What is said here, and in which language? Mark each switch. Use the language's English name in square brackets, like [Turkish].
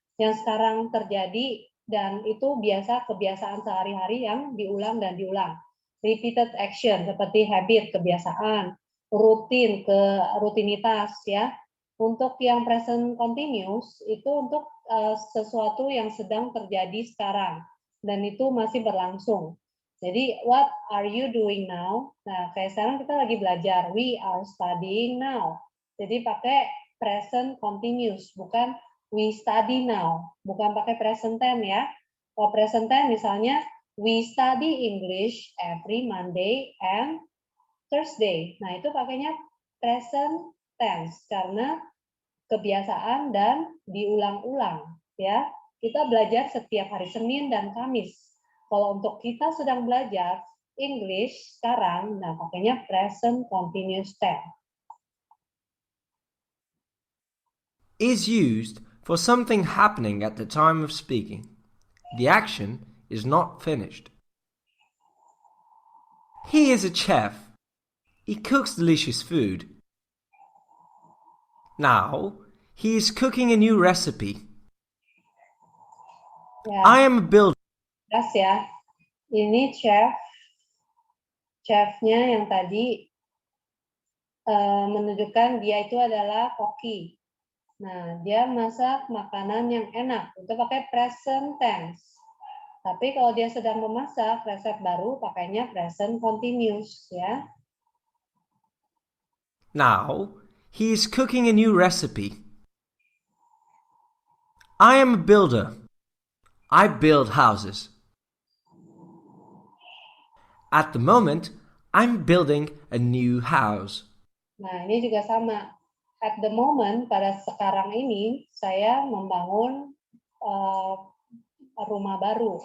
[Indonesian] Yang sekarang terjadi dan itu biasa kebiasaan sehari-hari yang diulang dan diulang. Repeated action seperti habit, kebiasaan, rutin, ke rutinitas ya. Untuk yang present continuous itu untuk sesuatu yang sedang terjadi sekarang dan itu masih berlangsung. Jadi [English] what are you doing now? [Indonesian] Nah, kayak sekarang kita lagi belajar. [English] We are studying now. [Indonesian] Jadi pakai present continuous, bukan [English] we study now, [Indonesian] bukan pakai present tense ya. Kalau present tense misalnya [English] we study English every Monday and Thursday. [Indonesian] Nah, itu pakainya present tense karena kebiasaan dan diulang-ulang ya. Kita belajar setiap hari Senin dan Kamis. Kalau untuk kita sedang belajar English sekarang, nah pakainya present continuous tense. [English] Is used for something happening at the time of speaking. The action is not finished. He is a chef. He cooks delicious food. Now, he is cooking a new recipe. [Indonesian] Ya, [English] I am a builder. [Indonesian] jelas ya. Ini chefnya yang tadi menunjukkan dia itu adalah koki. Nah, dia masak makanan yang enak. Itu pakai present tense. Tapi kalau dia sedang memasak resep baru, pakainya present continuous ya. [English] Now, he is cooking a new recipe. I am a builder. I build houses. At the moment, I'm building a new house. [Indonesian] Nah, ini juga sama. [English] At the moment, [Indonesian] pada sekarang ini, saya membangun rumah baru.